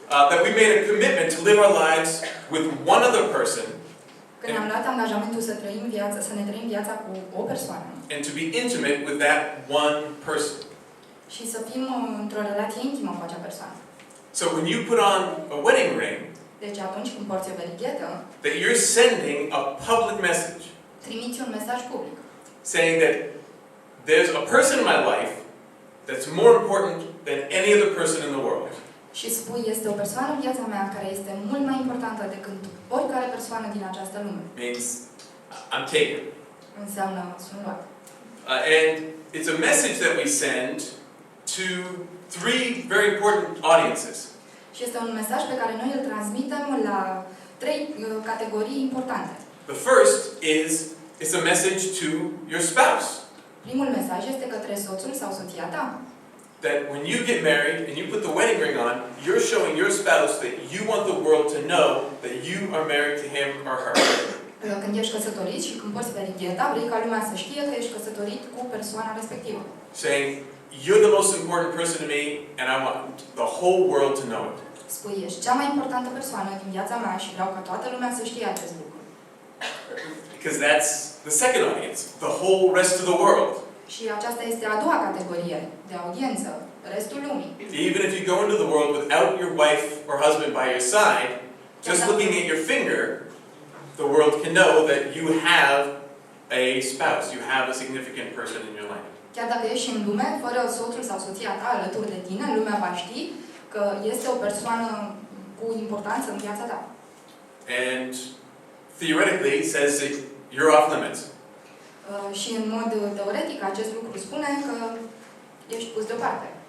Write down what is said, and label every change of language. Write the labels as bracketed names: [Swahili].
[English] That we made a commitment to live our lives with one other person [Romanian] Că ne-am luat angajamentul să trăim viața, să ne trăim viața cu o persoană [English] and to be intimate with that one person. [Romanian] și să fim într-o relație intimă cu acea persoană. [English] So when you put on a wedding ring, [Romanian] Deci atunci când porți o verighetă, [English] that you're sending a public message [Romanian] trimiți un mesaj public. [English] saying that there's a person in my life that's more important than any other person in the world. [Romanian] Și spui, este o persoană în viața mea care este mult mai importantă decât oricare persoană din această lume. [English] Means I'm taken. [Romanian] Înseamnă sunt luat. [English] And it's a message that we send to three very important audiences. [Romanian] Și este un mesaj pe care noi îl transmitem la trei categorii importante. [English] The first is it's a message to your spouse. [Romanian] Primul mesaj este către soțul sau soția ta. [English] that when you get married and you put the wedding ring on, you're showing your spouse that you want the world to know that you are married to him or her. [Romanian] Când ești căsătorit și când porți verigheta, vrei ca lumea să știe că ești căsătorit cu persoana respectivă. [English] Saying, you're the most important person to me and I want the whole world to know it. [Romanian] Spui, ești cea mai importantă persoană din viața mea și vreau ca toată lumea să știe acest lucru. [English] Because that's the second audience, the whole rest of the world. [Romanian] Și aceasta este a doua categorie de audiență, restul lumii. [English] Even if you go into the world without your wife or husband by your side, just looking at your finger, the world can know that you have a spouse, you have a significant person in your life. [Romanian] Chiar dacă ești în lume, fără soțul sau soția ta alături de tine, lumea va ști că este o persoană cu importanță în viața ta. [English] And theoretically it says that you're off limits. [Romanian] Și în mod teoretic acest lucru spune că ești pus deoparte.